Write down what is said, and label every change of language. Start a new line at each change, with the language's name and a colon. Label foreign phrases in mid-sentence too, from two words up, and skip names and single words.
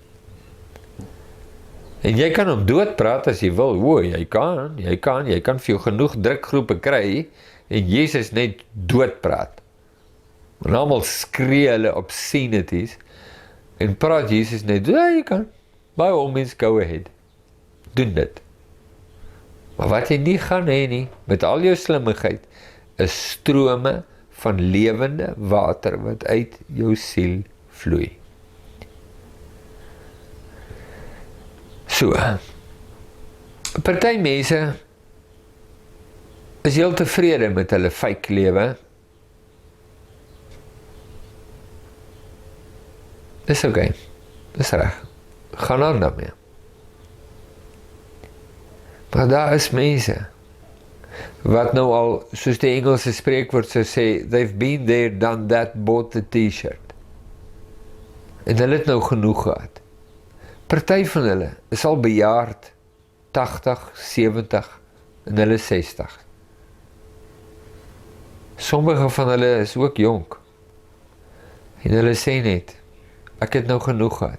Afrikaans: En jy kan hom doodpraat as jy wil, jy kan vir jou genoeg drukgroepe kry, en Jesus net doodpraat. En almal skree hulle obscenities, en praat Jesus net, jy kan,
English: by all means go ahead,
Afrikaans: doen dit. Maar wat jy nie gaan hê nie, met al jou slimmigheid, is strome van lewende water, wat uit jou siel vloei. So, party mense is heel tevrede met hulle fake lewe. Dis oké, dis reg, gaan aan daarmee. Maar daar is mense, wat nou al, soos die Engelse spreekwoord sou sê,
English: they've been there, done that, bought the t-shirt.
Afrikaans: En hulle het nou genoeg gehad. Party van hulle is al bejaard, 80, 70, en hulle 60. Sommige van hulle is ook jonk. En hulle sê net, ek het nou genoeg gehad.